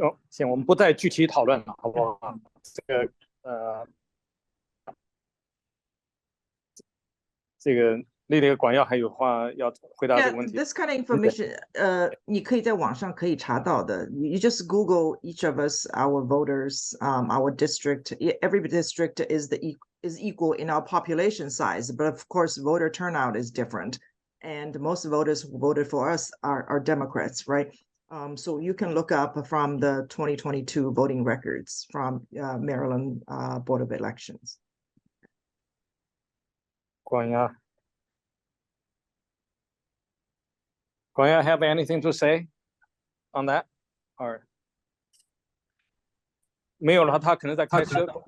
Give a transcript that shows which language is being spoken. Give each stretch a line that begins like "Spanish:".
Chinese: 行，我们不再具体讨论了，好不好？这个那个管耀还有话要回答这个问题。
English: This kind of information,
Chinese: 你可以在网上可以查到的。
English: You just Google each of us, our voters, our district. Every district is equal in our population size, but of course, voter turnout is different. And most voters who voted for us are Democrats, right? So you can look up from the 2022 voting records from Maryland Board of Elections. 管耀 have anything to say on that?
Chinese: Or 没有了，他可能在开车。